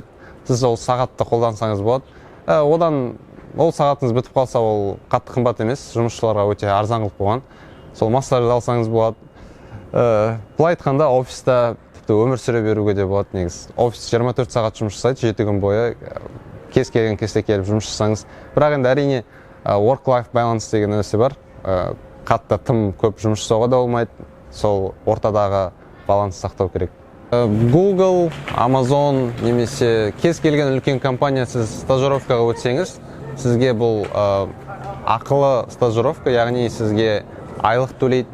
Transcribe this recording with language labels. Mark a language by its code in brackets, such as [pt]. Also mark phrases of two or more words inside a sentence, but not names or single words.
[kk] Сіз ол сағатты қолдансаңыз болады. Одан ол сағатыңыз бітіп қалса, ол қатты қымбат емес, жұмысшыларға өте арзан қылып қойған. Сол массаж алсаңыз болады. Былай айтқанда, офиста тіпті өмір сүре беруге де болады негіз. Офис 24 сағат жұмыс жасайды, 7 күн бойы. Кез келген кезде келіп жұмыс жасаңыз. Бірақ енді әрине [en] work-life balance [kk] деген нәрсе бар. Қатты тым көп жұмыс жасауға да болмайды. Сол ортадағы баланс сақтау керек. Google, Amazon немесе кез келген үлкен компания сіз стажировкаға өтсеңіз, сізге бұл ақылы стажировка, яғни сізге айлық төлейді.